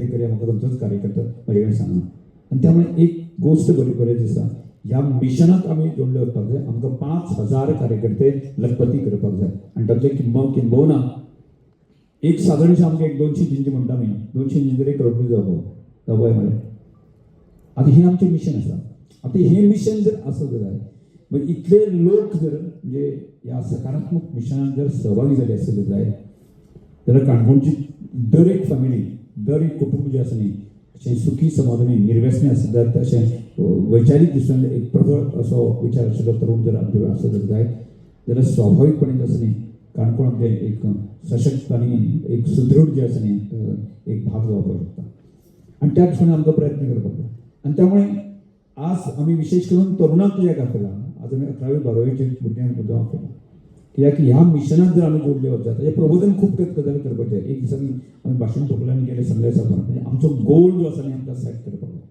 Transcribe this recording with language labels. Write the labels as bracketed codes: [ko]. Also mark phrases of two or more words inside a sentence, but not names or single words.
[kok] करया म्हाका खंयचोच कार्यकर्ता म्हजे कडेन सांगना आनी त्यामुळे एक गोश्ट बरें दिसता ह्या मिशनाक आमी जोडले वचपाक जाय आमकां 5000 कार्यकर्ते लखपती करपाक जाय आनी तातूंतले किंबहुना एक सादारणशें आमकां एक 200 जिंजी म्हणटा आमी 200 जिंजी एक करोडपती जावपाक म्हळ्यार [mr] आतां हें आमचें मिशन आसा आता हे मिशन जर असं जर आहे म्हणजे इथले लोक जर म्हणजे या सकारात्मक मिशनात जर सहभागी झाले असेल जर आहे तर काणकोणची दर एक फॅमिली दर एक कुटुंब जे असं नाही असे सुखी समाधानी निर्व्यसनी असेल तर असे वैचारिक दृष्टीने एक प्रबळ [kok] असो विचार आशिल्लो तरुण जर आमचे असं जर जाय जाल्यार स्वाभाविकपणे जसं नाही काणकोण आमचे एक सशक्त आणि एक सुदृढ जे असं नाही एक भाग जावपाक शकता आणि त्या दृष्टीने आमकां प्रयत्न करपाक जाय आणि त्यामुळे आज आम्ही विशेष करून तरुणांक कित्याक आपयला आज आमी 11वी-12वीचे भुरग्यांक मुद्दाम आपयला कित्याक ह्या मिशनात जर आमी जोडले वचत हें प्रबोधन खूब गजाली करपाचें एक दिसांनी आमी भाशण तकल्यान गेले सांगले आसा म्हणजे आमचो गोल जो आसा न्ही आमकां सेट करपाक